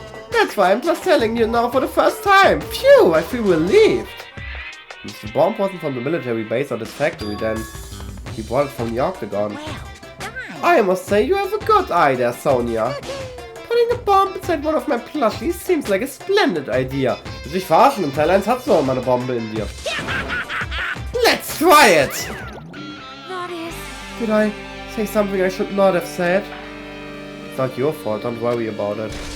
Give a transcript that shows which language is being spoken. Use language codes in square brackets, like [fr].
[en] That's why I'm just telling you now for the first time. Phew, I feel relieved. If the bomb wasn't from the military base or this factory, then he brought it from the Octagon. Well, I must say you have a good eye there, Sonia. Putting a bomb inside one of my plushies seems like a splendid idea. [de] Willst du dich verarschen? Im Teil 1 hast du noch mal eine Bombe in dir. [en] Let's try it! That is... Did I say something I should not have said? It's not your fault, don't worry about it.